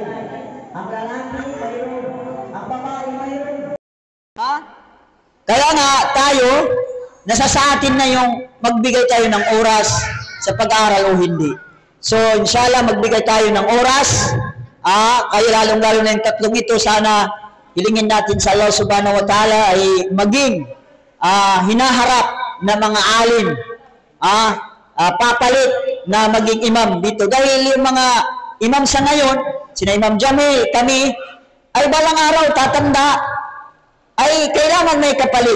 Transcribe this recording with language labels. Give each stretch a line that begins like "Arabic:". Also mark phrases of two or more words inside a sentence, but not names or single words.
Filipino: Ang lalaki mayroon, ang babae mayroon. Kaya nga tayo, nasa sa atin na yung magbigay tayo ng oras sa pag-aaral o hindi. So, inshallah, magbigay tayo ng oras. Kaya lalong-lalo na yung tatlong ito, sana hilingin natin sa Allah
Arabic: سبحانه وتعالى
Filipino: ay maging hinaharap na mga alim, papalit na maging imam dito. Dahil yung mga imam sa ngayon, sina Imam Jamil, kami, ay balang araw tatanda, ay kailangan may kapalit.